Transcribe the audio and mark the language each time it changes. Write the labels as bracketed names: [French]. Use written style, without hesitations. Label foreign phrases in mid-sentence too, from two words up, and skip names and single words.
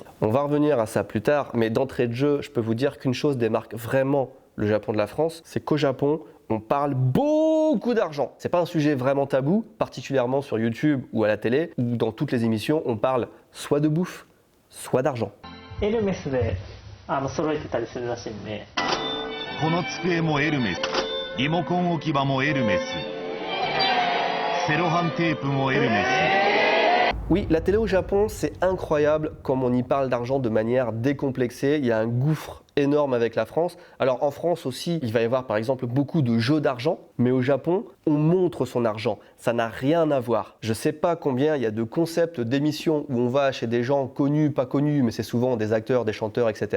[French] On va revenir à ça plus tard, mais d'entrée de jeu, je peux vous dire qu'une chose démarque vraiment le Japon de la France, c'est qu'au Japon, on parle beaucoup d'argent. C'est pas un sujet vraiment tabou, particulièrement sur YouTube ou à la télé, où dans toutes les émissions, on parle soit de bouffe, soit d'argent. [Japanese] 揃えてたりするらしいんで。この机もエルメス、リモコン置き場もエルメス、セロハンテープもエルメス。 [French] Oui, la télé au Japon, c'est incroyable comme on y parle d'argent de manière décomplexée. Il y a un gouffre énorme avec la France. Alors en France aussi, il va y avoir par exemple beaucoup de jeux d'argent, mais au Japon, on montre son argent. Ça n'a rien à voir. Je sais pas combien il y a de concepts d'émissions où on va chez des gens connus, pas connus, mais c'est souvent des acteurs, des chanteurs, etc.